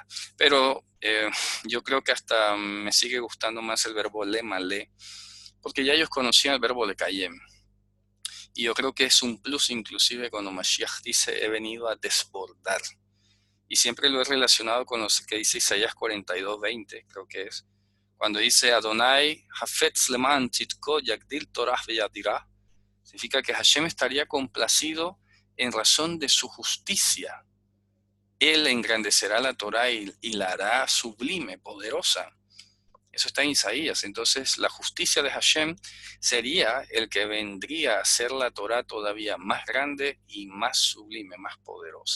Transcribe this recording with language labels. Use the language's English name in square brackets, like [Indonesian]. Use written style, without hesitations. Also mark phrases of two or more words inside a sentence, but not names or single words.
[Spanish] Pero yo creo que hasta me sigue gustando más el verbo lemale, porque ya ellos conocían el verbo lekayem. Y yo creo que es un plus inclusive cuando Mashiach dice, he venido a desbordar. Y siempre lo he relacionado con lo que dice Isaías 42:20, creo que es. Cuando dice [Hebrew] יהוה חפץ למען צדקו יגדיל תורה ויאדיר, [Spanish] significa que Hashem estaría complacido en razón de su justicia. Él engrandecerá la Torah y la hará sublime, poderosa. Eso está en Isaías. Entonces la justicia de Hashem sería el que vendría a hacer la Torah todavía más grande y más sublime, más poderosa.